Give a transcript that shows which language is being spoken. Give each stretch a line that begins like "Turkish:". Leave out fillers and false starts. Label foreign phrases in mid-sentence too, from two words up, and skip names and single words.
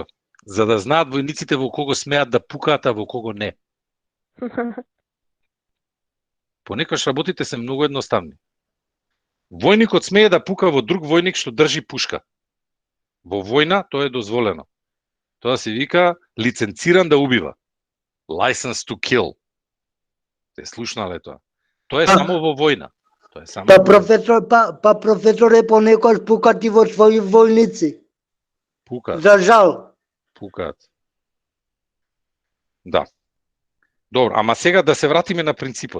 Macedonian: За да знаат војниците во кого смеат да пукаат, а во кого не. Понекогаш работите се многу едноставни. Војникот смее да пука во друг војник што држи пушка. Во војна тоа е дозволено. Тоа се вика лиценциран да убива.
English: License to kill.
Macedonian: Те слушнале тоа. Тоа е само во војна. Тоа е само професоре, понекогаш пукат и во своји војници. Пукаат. За жал. Пукаат. Да. Добро, ама сега да се вратиме на принципот.